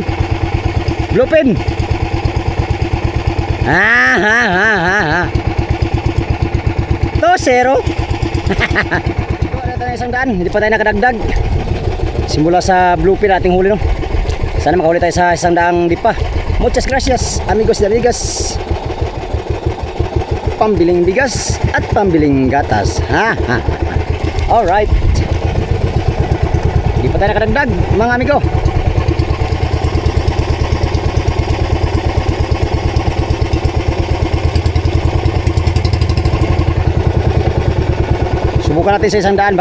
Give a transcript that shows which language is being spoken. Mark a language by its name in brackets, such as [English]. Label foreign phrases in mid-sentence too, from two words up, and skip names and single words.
[Filipino] Bluefin. Ha. 2-0. Wala tayo isang daan. Hindi pa tayo nakadagdag. Simula sa bluefin ating huli no. Sana makahuli tayo sa isang daang dipa. [Spanish] Muchas gracias amigos y amigas. [Filipino] Pambiling bigas at pambiling gatas. Alright. Hindi pa tayo nakadagdag mga amigo. Subukan natin sa isang daan.